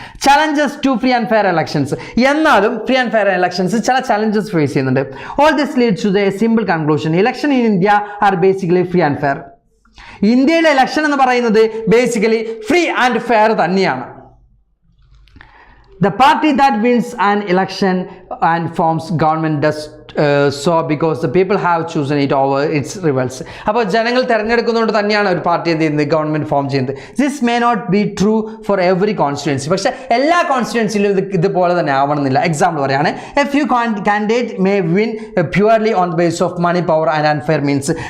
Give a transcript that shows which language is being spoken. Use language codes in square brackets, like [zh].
[en] challenges to free and fair elections, [ml] എന്നാലും free and fair elections ചില challenges face ചെയ്യുന്നുണ്ട്. [en] All this leads to the simple conclusion, election in India are basically free and fair. [ml] ഇന്ത്യയിലെ election എന്ന് പറയുന്നത് basically free and fair തന്നെയാണ്. [en] The party that wins an election and forms government does so because the people have chosen it over its rivals. [ml] അപ്പോൾ ജനങ്ങൾ തിരഞ്ഞെടുക്കുന്നതുകൊണ്ട് തന്നെയാണ് ഒരു party എന്ത് ചെയ്യുന്നത്, ഗവൺമെന്റ് ഫോം ചെയ്യുന്നത്. [en] this may not be true for every constituency, [ml] പക്ഷേ എല്ലാ കോൺസ്റ്റിറ്റ്യുവൻസിയിലും ഇതുപോലെ തന്നെ ആവണമെന്നില്ല. എക്സാമ്പിൾ പറയുകയാണ്, [en] A few candidate may win purely on the base of money power and unfair means.